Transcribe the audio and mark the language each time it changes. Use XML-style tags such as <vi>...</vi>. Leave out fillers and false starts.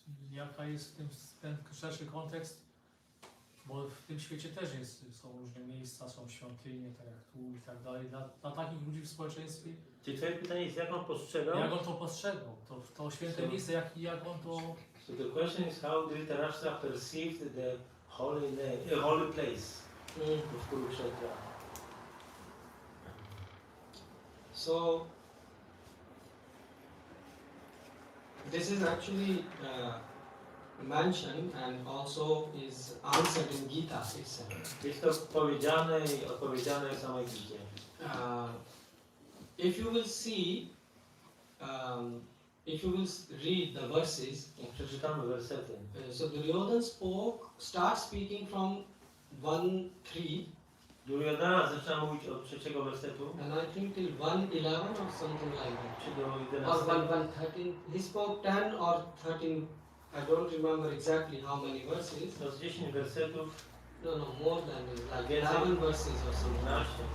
<pl>Jaka jest ten szerszy kontekst, bo w tym świecie też są różne miejsca, są świątynie, tak jak tu i tak dalej. Dla takich ludzi w społeczeństwie, Czy twoje pytanie jest, jak on postrzegał? jak on to postrzegał, to święte miejsce, jak on to...</pl> <en>So the question is how Dhritarashtra perceived the holy place of Kurukshetra. So this is actually mentioned and also is answered in Gita itself.</en> <pl>Jest to powiedziane i odpowiedziane w samej Gicie.</pl> <en>If you will see, if you will read the verses,</en> <pl>Przeczytamy wersety.</pl> <en>so Duryodhana starts speaking from 1:3,</en> <pl>Duryodhana zaczyna mówić od trzeciego wersetu,</pl> <en>and I think till 1:11 or something like that.</en> <pl>czy do</pl> <en>Or 11. 1:13. He spoke 10 or 13. I don't remember exactly how many verses.</en> <pl>To z 10 wersetów,</pl> <en>No, more than this, like</en> <pl>Więcej.</pl> <en>11 verses or something. 12.</en>